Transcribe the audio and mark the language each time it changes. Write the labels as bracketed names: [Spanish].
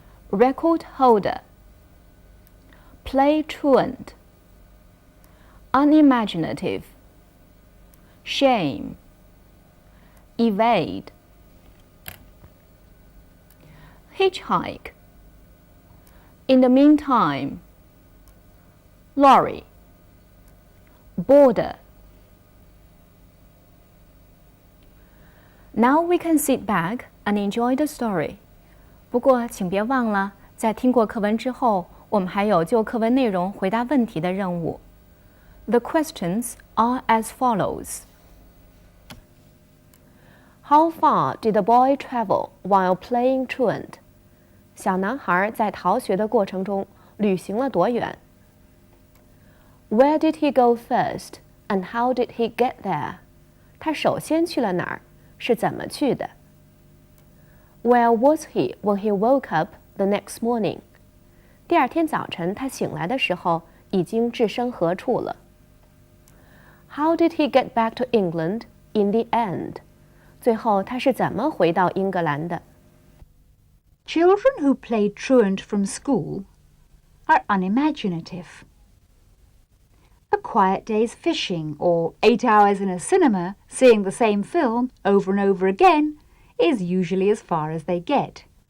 [English] Record holder, play truant, unimaginative, shame, evade, hitchhike, in the meantime, lorry, border. Now we can sit back and enjoy the story. [Chinese] 不过请别忘了，在听过课文之后，我们还有就课文内容回答问题的任务。 [English] The questions are as follows. How far did the boy travel while playing truant? [Chinese] 小男孩在逃学的过程中旅行了多远？ [English] Where did he go first, and how did he get there? [Chinese] 他首先去了哪儿？是怎么去的？ [English] Where was he when he woke up the next morning? [Chinese] 第二天早晨他醒来的时候已经置身何处了？ [English] How did he get back to England in the end? [Chinese] 最后他是怎么回到英格兰的？ [English] Children who play truant from school are unimaginative. A quiet day's fishing or 8 hours in a cinema seeing the same film over and over again is usually as far as they get.